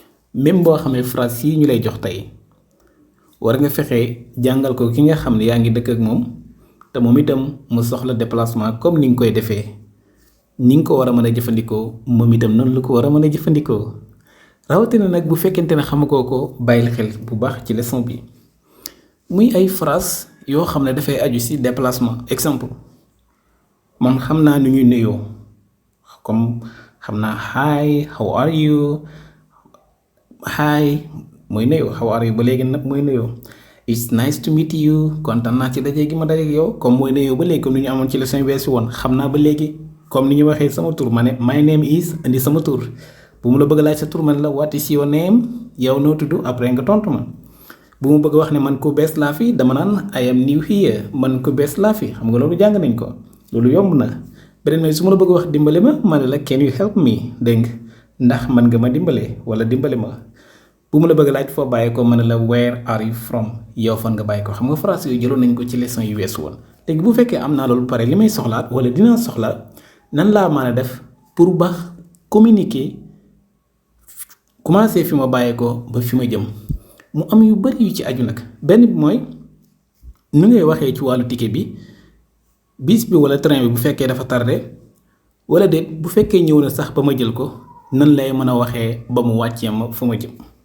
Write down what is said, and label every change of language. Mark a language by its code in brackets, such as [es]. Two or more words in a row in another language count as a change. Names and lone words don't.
[wo] même boo xamee phrase yi ñu lay jox tey war nga fexe jàngal ko ki nga xam ne yaa ngi dëkk ak moom te moom itam mu soxla déplacement comme ni nga koy defee ni nga ko war a mën a jëfandikoo moom itam noonu la ko war a mën a jëfandikoo rawatina nag bu fekkente ne xamagoo ko bàyyil xel bu baax ci leçon bi muy ay phrase yoo xam ne dafay aju ci déplacement exemple man xam naa nu ñuy nuyoo comme xam naa [en] hi how are you [wo] hi mooy nuyoo [en] how are you [wo] ba léegi nag mooy nuyoo [en] it's nice to meet you [wo] kontaan naa ci daje gi ma daje ak yow comme mooy nuyoo ba léegi comme ni ñu amoon ci leçon weesu woon xam naa ba léegi comme ni ñu waxee sama tur ma ne [en] my name is [wo] indi sama tur bu mu la bëgg laaj sa tur ma ne la [en] what is your name [wo] yow noo tudd après nga tontu ma bu mu bëgg wax ne man ku bees laa fi dama naan [en] I am new here [wo] man ku bees laa fi xam nga loolu jàng nañ ko loolu yomb na beneen mooy su ma la bëgg wax dimbale ma ne la [en] can you help me [wo] dégg ndax man nga ma dimbale wala dimbale ma bu mu la bëgg laaj foo bàyyi ko ma ne la [en] where are you from [wo] yow fan nga bàyyi ko xam nga phrase yooyu jëloon nañ ko ci leçon yu weesu woon léegi bu fekkee am naa loolu pare li may soxlaat wala dinaa soxla nan laa mën a def pour ba [fr] communiquer commencer [wo] fi ma bàyyi ko ba fi ma jëm mu am yu bari yu ci aju nag benn bi mooy nu ngay waxee ci wàllu ticket bi bis bi wala train bi bu fekkee dafa tardé wala déet bu fekkee ñëw na sax ba ma jël ko nan lay mën a waxee ba mu wàccee ma fu ma jëm